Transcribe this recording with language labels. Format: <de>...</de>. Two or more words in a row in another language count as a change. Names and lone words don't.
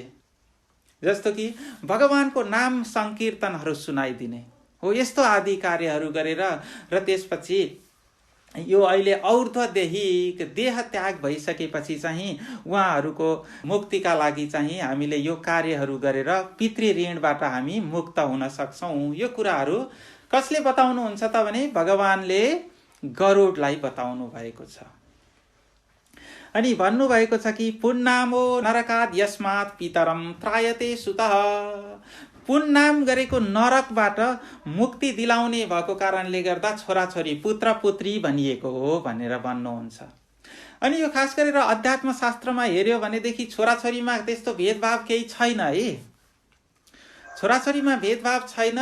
<ne>जस्तो कि भगवानको नाम संकीर्तनहरू सुनाइदिने हो, यस्तो आदि कार्यहरू गरेर र त्यसपछि यो अहिले और्ध्वदेहिक देह त्याग भइसकेपछि चाहिँ उहाँहरूको मुक्तिका लागि चाहिँ हामीले यो कार्यहरू गरेर पितृ ऋणबाट हामी मुक्त हुन सक्छौँ। यो कुराहरू कसले बताउनुहुन्छ त भने भगवानले गरुडलाई बताउनु भएको छ। अनि भन्नुभएको छ कि</ne> <sa>पुन्नामो नरकाद यस्मात् पितरम त्रायते सुतः।</sa> <ne>पुन्नाम गरेको नरकबाट मुक्ति दिलाउने भएको कारणले गर्दा छोराछोरी पुत्र पुत्री भनिएको हो भनेर भन्नुहुन्छ। अनि यो खास गरेर अध्यात्म शास्त्रमा हेर्यो भनेदेखि छोराछोरीमा त्यस्तो भेदभाव केही छैन है। छोराछोरीमा भेदभाव छैन।</ne>